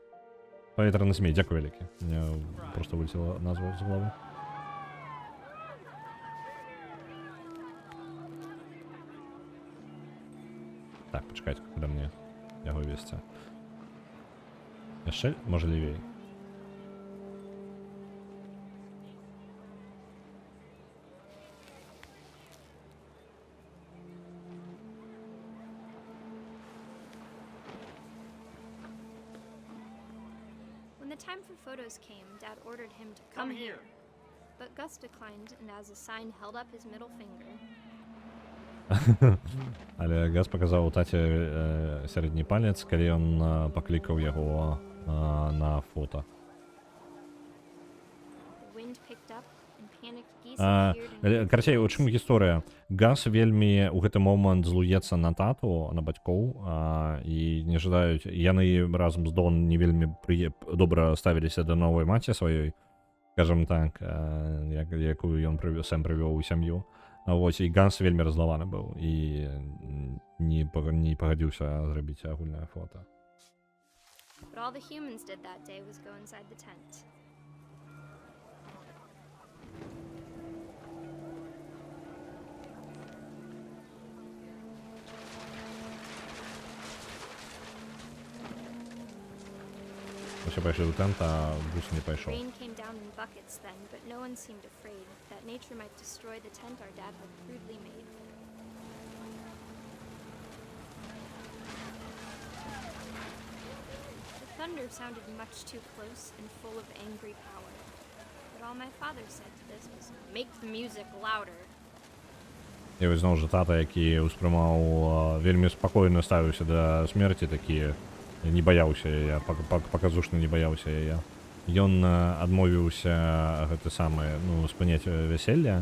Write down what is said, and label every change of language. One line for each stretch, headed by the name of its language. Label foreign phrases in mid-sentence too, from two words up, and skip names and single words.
Belarusian: Паветраны змей, дзякую вялікі. Мне просто вылетела назва з головы. Так, пачакайце, куды мне яго весці. Яшчэ, можа, левей.
English: When the time for photos came, Dad ordered him to come here. But Gus declined and as a sign held up his middle finger.
Belarusian: Але Гас паказаў у таце сярэдні палец, калі ён паклікаў яго на фота. Карацей, у чым гісторыя? Гас вельмі ў гэты момант злуецца на тату, на бацькоў, і не жадаюць, яны разам з Дон не вельмі добра ставіліся да новай маці сваёй, скажем так, якую ён сам прывёў у сям'ю. Вось, і Ганс вельмі разлаваны быў і не пагадзіўся зрабіць агульнае фота.
English: But all the humans did that day was go inside the tent.
Belarusian: Усе пайшлі ў тент, а Брус не пайшоў.
English: Rain came down in buckets then, but no one seemed afraid that nature might destroy the tent our dad had crudely made. The thunder sounded much too close and full of angry power. But all my father said to this was, "Make the music louder."
Belarusian: І вось зноў жа тата, які ўспрымаў вельмі спакойна ставіўся да смерці, такі не баяўся яе, паказушна не баяўся яе. Ён адмовіўся гэты самы, ну, спыняць вяселля.